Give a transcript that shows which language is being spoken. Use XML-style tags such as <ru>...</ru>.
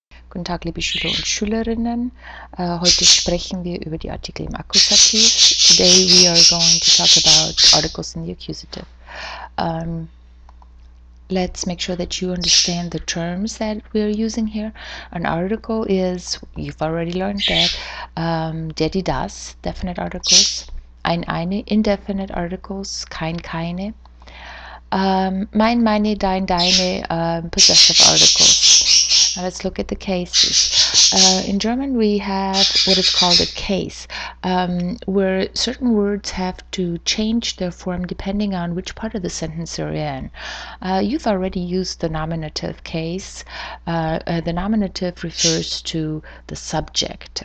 <de>Guten Tag, liebe Schüler und Schülerinnen. Heute sprechen wir über die Artikel im Akkusativ.</de> <en>Today we are going to talk about articles in the accusative. Let's make sure that you understand the terms that we're using here. An article is, you've already learned that, der, die, das, definite articles. Ein, eine, indefinite articles, kein, keine. Mein, meine, dein, deine, possessive articles. Now let's look at the cases. In German we have what is called a case, where certain words have to change their form depending on which part of the sentence they're in. You've already used the nominative case. The nominative refers to the subject.</en>